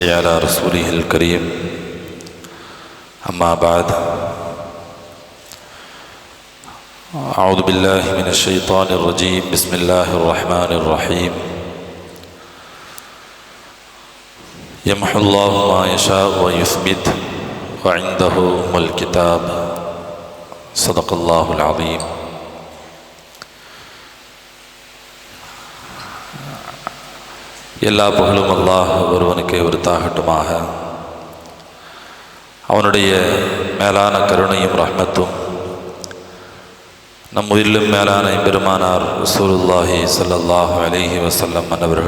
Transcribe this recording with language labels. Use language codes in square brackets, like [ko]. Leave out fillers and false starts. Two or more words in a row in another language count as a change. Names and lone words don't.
[ar] على رسوله الكريم أما بعد أعوذ بالله من الشيطان الرجيم بسم الله الرحمن الرحيم يمحو الله ما يشاء ويثبت وعنده أم الكتاب صدق الله العظيم. [ta] எல்லா புகழும் அல்லாஹ் ஒருவனுக்கே உரித்தாகட்டுமாக. அவனுடைய மேலான கருணையும் ரஹ்மத்தும் நம் உயிரிலும் மேலான பெருமானார் [ar] رسول الله صلى الله عليه وسلم [ta] அன்னவர்கள்